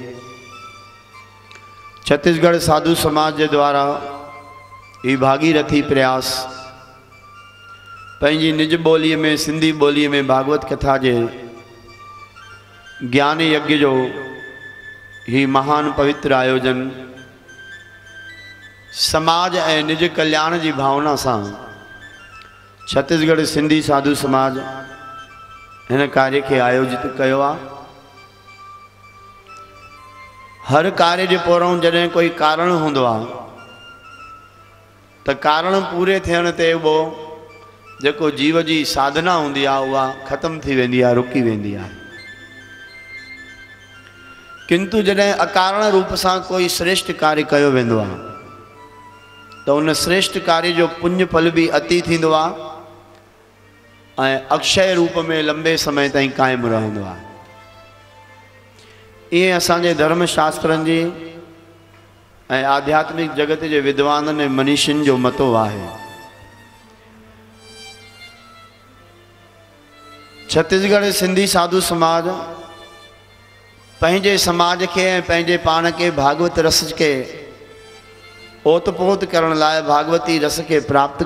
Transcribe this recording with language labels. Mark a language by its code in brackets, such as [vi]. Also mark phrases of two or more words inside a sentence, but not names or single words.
[sd] छत्तीसगढ़ साधु समाज के द्वारा ये भागीरथी प्रयास पंहिंजी निज बोली में सिंधी बोली में भागवत कथा के ज्ञान यज्ञ जो ही महान पवित्र आयोजन समाज ए निज कल्याण की भावना से छत्तीसगढ़ सिंधी साधु समाज इन कार्य के आयोजित किया। हर कार्य के पोरों जैसे कोई कारण होंदो आ तो कारण पूरे थियण ते वो जो जीव की साधना होंदी आ उहा खत्म थी वेंदी आ रुकी वेंदी आ किंतु जैसे अकारण रूप से कोई श्रेष्ठ कार्य किया वेंदो आ तो उन श्रेष्ठ कार्य जो पुण्य फल भी अति थींदो आ अक्षय रूप में लंबे समय ताईं कायम रहंदो आ। ये असांजे धर्मशास्त्रन जी आध्यात्मिक जगत के विद्वान ने मनीषिन जो मतो है। छत्तीसगढ़ सिंधी साधु समाज पंहिंजे समाज के पंहिंजे पान के भागवत रस के ओतपोत करण लाए भागवती रस के प्राप्त